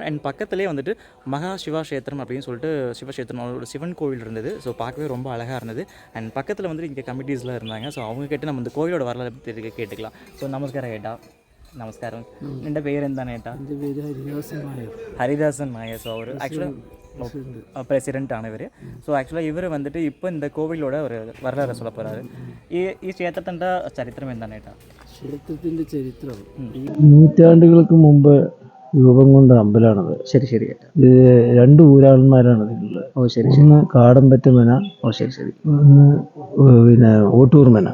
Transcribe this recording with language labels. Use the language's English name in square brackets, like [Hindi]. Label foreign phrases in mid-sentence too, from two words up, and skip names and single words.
[Tamil] அண்ட் பக்கத்துலேயே வந்துட்டு மகா சிவாக்ஷேத்திரம் அப்படின்னு சொல்லிட்டு சிவக்ஷேத்திரம் ஒரு சிவன் கோவில் இருந்தது. ஸோ பார்க்கவே ரொம்ப அழகாக இருந்தது. அண்ட் பக்கத்தில் வந்துட்டு இங்கே கமிட்டிஸ்லாம் இருந்தாங்க. ஸோ அவங்க கேட்டு நம்ம இந்த கோயிலோட வரலாறு பற்றி கேட்டுக்கலாம். ஸோ நமஸ்காரம் ஏட்டா. நமஸ்காரம். [Malayalam] എൻ്റെ പേരെന്താണ് ഏട്ടാ? എൻ്റെ പേര് ഹരിദാസൻ നായർ. ഹരിദാസൻ നായർ. [Tamil] ஸோ அவர் ஆக்சுவலாக பிரசிடென்ட் ஆனவர். ஸோ ஆக்சுவலாக இவர் வந்துட்டு இப்போ இந்த கோவிலோட ஒரு வரலாறு சொல்ல போகிறாரு. [Malayalam] ഈ ക്ഷേത്രത്തിൻ്റെ ചരിത്രം എന്താണ് ഏട്ടാ? ക്ഷേത്രത്തിൻ്റെ ചരിത്രം നൂറ്റാണ്ടുകൾക്ക് മുമ്പ് രൂപം കൊണ്ട അമ്പലമാണത്. ശരി ശരി. ഇത് രണ്ട് ഊരാളന്മാരാണ് ഇതിലുള്ളത്. ഓ ശരി. ഒന്ന് കാടമ്പറ്റമന, ഓ ശരി ശരി. ഒന്ന് പിന്നെ ഓട്ടൂർമന.